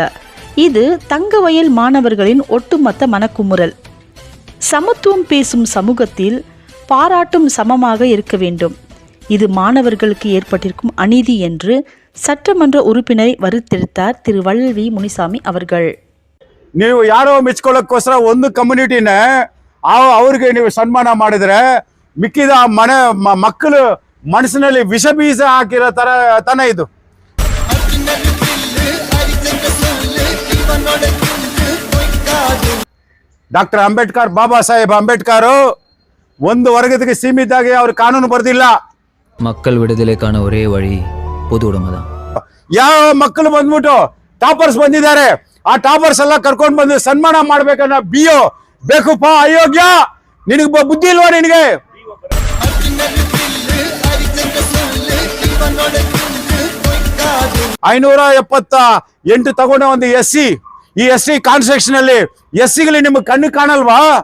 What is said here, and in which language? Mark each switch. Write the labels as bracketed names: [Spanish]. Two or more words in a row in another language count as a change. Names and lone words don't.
[Tamil] இது தங்கவயல் மாணவர்களின் ஒட்டுமொத்த மனக்குமுறல். சமத்துவம் பேசும் சமூகத்தில் பாராட்டும் சமமாக இருக்க வேண்டும். இது மாணவர்களுக்கு ஏற்பட்டிருக்கும் அநீதி என்று சட்டமன்ற உறுப்பினரை வருத்தெடுத்தார் திரு வள்ளல் ಮುನಿಸ್ವಾಮಿ அவர்கள். [Kannada] ನೀವು ಯಾರೋ ಮೆಚ್ಕೊಳ್ಳೋಕ್ಕೋಸ್ಕರ ಒಂದು ಕಮ್ಯುನಿಟಿನ ಅವ್ರಿಗೆ ನೀವು ಸನ್ಮಾನ ಮಾಡಿದ್ರೆ ಮಿಕ್ಕಿದ ಮಕ್ಕಳು ಮನಸ್ಸಿನಲ್ಲಿ ವಿಷ ಬೀಜ ಹಾಕಿರೋ ತರ ತನ ಇದು. ಡಾಕ್ಟರ್ ಅಂಬೇಡ್ಕರ್, ಬಾಬಾ ಸಾಹೇಬ್ ಅಂಬೇಡ್ಕರ್ ಒಂದು ವರ್ಗಕ್ಕೆ ಸೀಮಿತಾಗಿ ಅವ್ರ ಕಾನೂನು ಬರ್ದಿಲ್ಲ. [Tamil] மக்கள் விடுதலைக்கான ஒரே வழி பொது உடைமை தான். [Kannada] ಯಾವ ಮಕ್ಕಳು ಬಂದ್ಬಿಟ್ಟು ಟಾಪರ್ಸ್ ಬಂದಿದ್ದಾರೆ, ಆ ಟಾಪರ್ಸ್ ಎಲ್ಲ ಕರ್ಕೊಂಡು ಬಂದು ಸನ್ಮಾನ ಮಾಡ್ಬೇಕನ್ನ ಬಿಯೋ ಬೇಕುಪ್ಪ, ಅಯೋಗ್ಯ, ನಿನಗೆ ಬುದ್ಧಿ ಇಲ್ವಾ? ನಿನಗೆ 578 ತಗೊಂಡ ಒಂದು SC, ಈ SC ಕಾನ್ಸ್ಟಿಟ್ಯೂಷನ್ ಅಲ್ಲಿ SCಗಳು ನಿಮ್ಗೆ ಕಣ್ಣು ಕಾಣಲ್ವಾ?